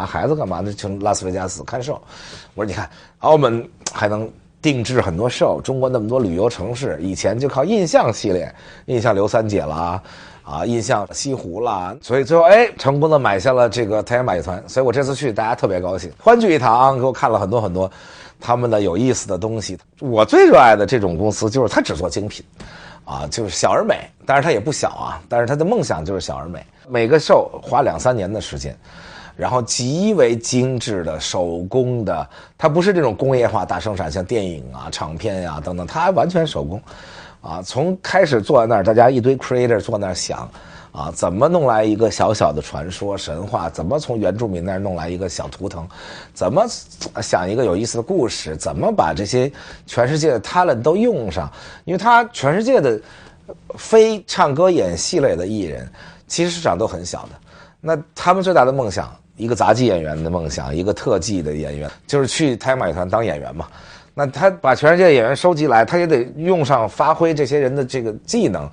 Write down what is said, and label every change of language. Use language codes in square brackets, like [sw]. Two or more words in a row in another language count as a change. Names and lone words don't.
[zh] 孩子幹嘛？那去拉斯維加斯看秀。我說你看，澳門還能定制很多秀，中國那麼多旅游城市，以前就靠印象系列，印象劉三姐啦，啊，印象西湖啦，所以最后成功的買下了這個太陽馬戲團。所以我這次去，大家特別高興，歡聚一堂，給我看了很多很多他們的有意思的東西。我最熱愛的這種公司就是它只做精品。啊，就是小而美，但是它也不小啊，但是它的夢想就是小而美。每個秀花2-3年的時間，然後極為精緻的手工的，它不是這種工業化大生產，像電影啊、唱片呀、等等，它完全手工。啊，從開始坐在那兒，大家一堆 creator 坐在那兒想，啊，怎麼弄來一個小小的傳說神話？怎麼從原住民那兒弄來一個小圖騰？怎麼想一個有意思的故事？怎麼把這些全世界的 talent 都用上？因為他全世界的非唱歌演戲類的藝人，其實市場都很小的。那他們最大的夢想，一個雜技演員的夢想，一個特技的演員，就是去太陽馬戲團當演員嘛。那他把全世界的演員收集來，他也得用上發揮這些人的這個技能。